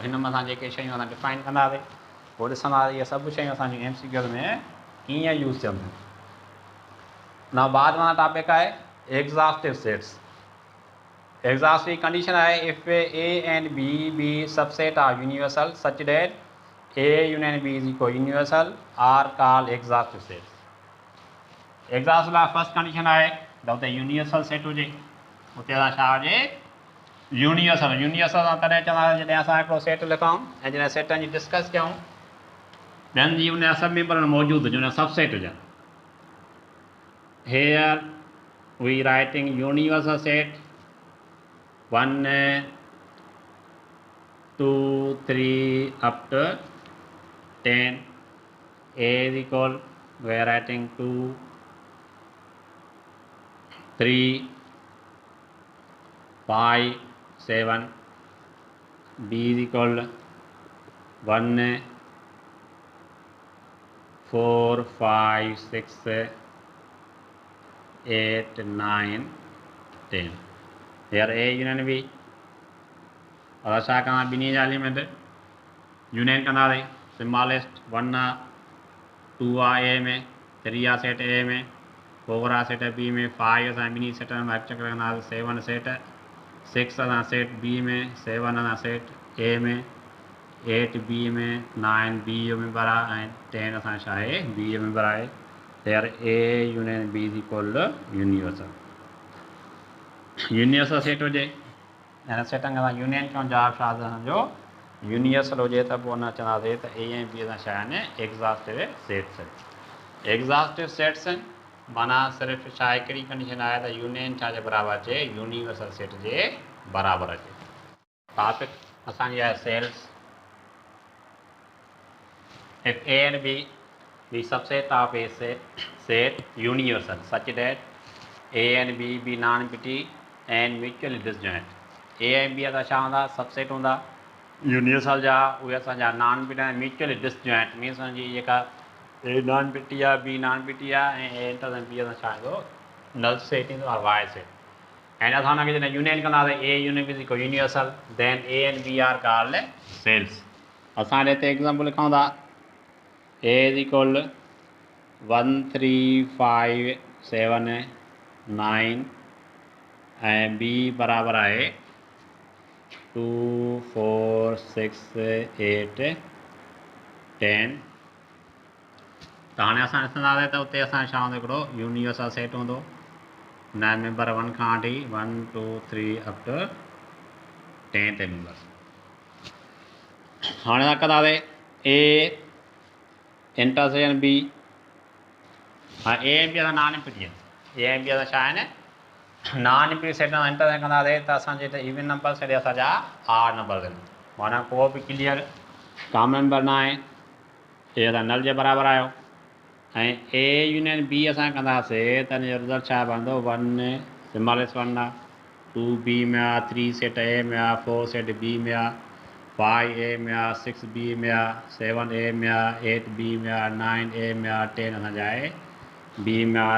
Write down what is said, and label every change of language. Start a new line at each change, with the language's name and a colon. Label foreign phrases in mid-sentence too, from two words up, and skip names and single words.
Sindhi: हिन में असां जेके शयूं असां डिफाइन कंदासीं वो ॾिसंदासीं इहे सभु शयूं असांजी MCQs में कीअं यूज़ थियनि।
Urdu: نا بعد والا ٹاپک ہے
English: exhaustive sets. exhaustive condition है इफ A and B be subset are universal such that A union B is equal universal are called exhaustive sets.
Sindhi: एग्जॉस्ट ला
English: first condition
Sindhi: है त उते
English: universal set
Sindhi: हुजे, उते असां छा हुजे यूनिवर्सल। यूनिवर्सल असां तॾहिं चवंदासीं जॾहिं असां हिकिड़ो सेट लिखूं ऐं जॾहिं सेटनि जी डिस्कस कयूं ॿियनि जी उन सब मेंबर मौजूदु हुजनि उन सब सेट हुजनि।
English: Here we writing universal set 1 2 3 up to 10. A is equal, we are writing 2 3 5 7. B is equal 1 4 5 6 8 9 10. Here A union B
Sindhi: और छा कंदा ॿिन्ही जा
English: element union
Sindhi: कंदासीं। स्मॉलेस्ट 1 आहे 2 आहे A में, 3 आहे सेट A में, 4 आहे सेट B में, 5 असां ॿिन्ही सेटनि में चकर कंदासीं, 7 सेट 6 असां सेट B में, 7 असां सेट A में, 8 B में, 9 B जो मेंबर आहे ऐं 10 असां छा आहे B जो मेंबर आहे।
English: There A union B is equal to universal. universal set
Sindhi: हुजे हिन सेटनि खे असां यूनियन चऊं जा छा असांजो यूनिवर्सल हुजे त पोइ अञा चवंदासीं त A ऐं B असां छा आहिनि
English: exhaustive sets. exhaustive sets
Sindhi: माना सिर्फ़ु छा हिकिड़ी कंडीशन आहे त यूनियन छा जे बराबरि अचे
English: universal set
Sindhi: जे बराबरि अचे। टॉपिक असांजी आहे सेल्स।
English: If A and B be subset of a set universal such that A and B be non-empty and mutually disjoint.
Sindhi: A and B असां छा हूंदा सबसेट हूंदा यूनिवर्सल जा, उहे असांजा
English: non empty
Sindhi: ऐं
English: mutually disjoint means
Sindhi: असांजी जेका A
English: non empty
Sindhi: आहे B
English: non empty
Sindhi: आहे ऐं A इंटर ऐं B असां छा ईंदो
English: null set
Sindhi: ईंदो आहे वाई सेट। ऐं असां हुनखे जॾहिं यूनियन कंदासीं A
English: union is equal universal then A and B are called cells.
Sindhi: असां हिते एग्जाम्पल लिखूं था A
English: is equal
Sindhi: 1 3 5 7 9 ऐं B बराबरि आहे 2 4 6 8 10। त हाणे असां ॾिसंदासीं त उते असां छा हूंदो हिकिड़ो
English: universal set
Sindhi: हूंदो हुन मेंबर 1 खां वठी 1 2 3
English: up to
Sindhi: 10 ते मेंबर। हाणे असां कंदासीं A इंटरसेक्शन B। हाँ A ऐं B असां
English: non empty
Sindhi: आहिनि। A ऐं B असां छा आहिनि
English: non empty set intersection
Sindhi: कंदासीं त असांजे हिते
English: even number set
Sindhi: असांजा
English: odd number
Sindhi: आहिनि माना को बि
English: clear common number
Sindhi: न आहे। A असां नल जे बराबरि आयो ऐं A यूनियन B असां कंदासीं त हिन जो रिज़ल्ट छा पवंदो 1 स्मॉलेस्ट 1 आहे 2 B में आहे 3 सेट A में आहे 4 सेट B में आहे 5 A में आहे 6 B में आहे 7 A में आहे 8 B में आहे 9 A में आहे 10 असांजा आहे B में आहे।